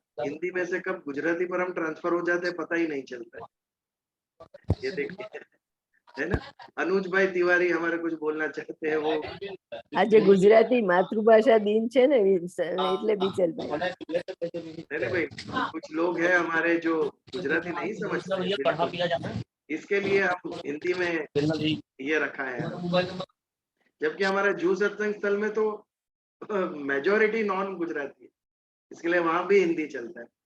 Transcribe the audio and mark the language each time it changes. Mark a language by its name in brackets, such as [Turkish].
[Hindi] हिंदी में से कब गुजराती पर हम ट्रांसफर हो जाते हैं पता ही नहीं चलता. ये देखिए, है ना. अनुज भाई तिवारी हमारे कुछ बोलना चाहते हैं. वो [Gujarati] આજે ગુજરાતી માતૃભાષા દિન છે ને એટલે બીજલભાઈ. [Hindi] नहीं भाई, कुछ लोग हैं हमारे जो गुजराती नहीं समझते, इसके लिए हम हिंदी में ये रखा है. जबकि हमारा जू सत्संग स्थल में तो मेजोरिटी नॉन गुजराती है, इसके लिए वहां भी हिंदी चलता है.